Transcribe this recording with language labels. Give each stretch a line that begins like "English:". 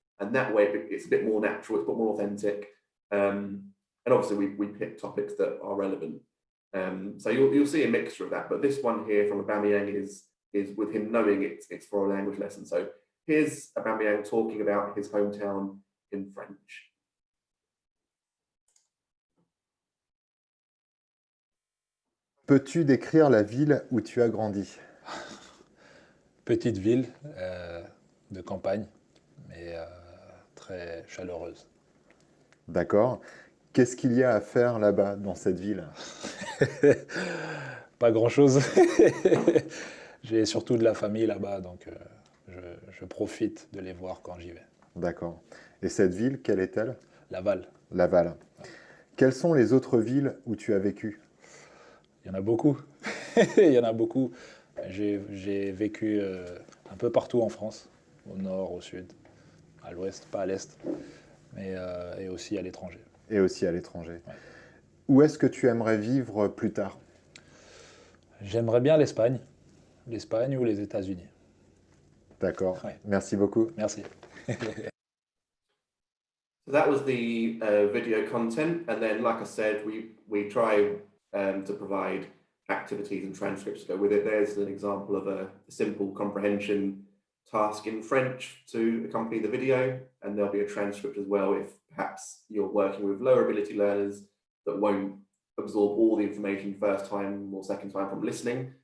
English: And that way it's a bit more natural, it's a bit more authentic. And obviously we pick topics that are relevant. So you'll see a mixture of that. But this one here from Aubameyang is with him knowing it's for a language lesson. So here's Aubameyang talking about his hometown in French.
French: Peux-tu décrire la ville où tu as grandi? Petite ville de campagne, mais très chaleureuse. D'accord. Qu'est-ce qu'il y a à faire là-bas, dans cette ville? Pas grand-chose. J'ai surtout de la famille là-bas, donc je profite de les voir quand j'y vais. D'accord. Et cette ville, quelle est-elle? Laval. Laval. Quelles sont les autres villes où tu as vécu? Il y en a beaucoup. Il y en a beaucoup. J'ai vécu un peu partout en France, au nord, au sud, à l'ouest, pas à l'est, mais et aussi à l'étranger. Et aussi à l'étranger. Ouais. Où est-ce que tu aimerais vivre plus tard? J'aimerais bien l'Espagne ou les États-Unis. D'accord. Ouais. Merci beaucoup. Merci.
English: So that was the video content, and then, like I said, we try to provide activities and transcripts to go with it. There's an example of a simple comprehension task in French to accompany the video, and there'll be a transcript as well if perhaps you're working with lower ability learners that won't absorb all the information first time or second time from listening.